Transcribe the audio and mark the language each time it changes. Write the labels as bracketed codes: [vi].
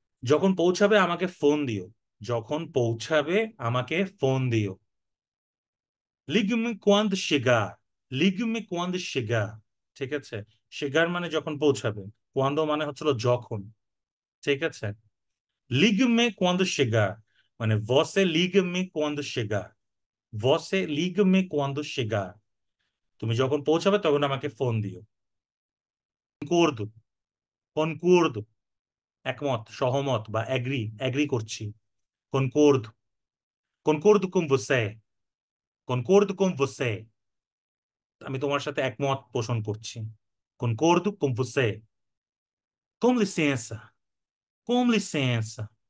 [bn] যখন পৌঁছাবে আমাকে ফোন দিও, যখন পৌঁছাবে আমাকে ফোন দিও। [pt] লিগমি quando chegar, লিগমি quando chegar, [bn] ঠিক আছে। chegar মানে যখন পৌঁছাবে, quando মানে হচ্ছিল যখন, ঠিক আছে। [pt] ligue-me quando chegar, মানে você ligue-me quando chegar, você ligue-me quando chegar। [bn] তুমি যখন পৌঁছাবে তখন আমাকে ফোন দিও। [pt] concordo, concordo, [bn] একমত, সহমত বা এগ্রি, এগ্রি করছি। [pt] concordo, concordo com você, concordo com você, [bn] আমি তোমার সাথে একমত পোষণ করছি। [pt] concordo com você। com licença, com licença,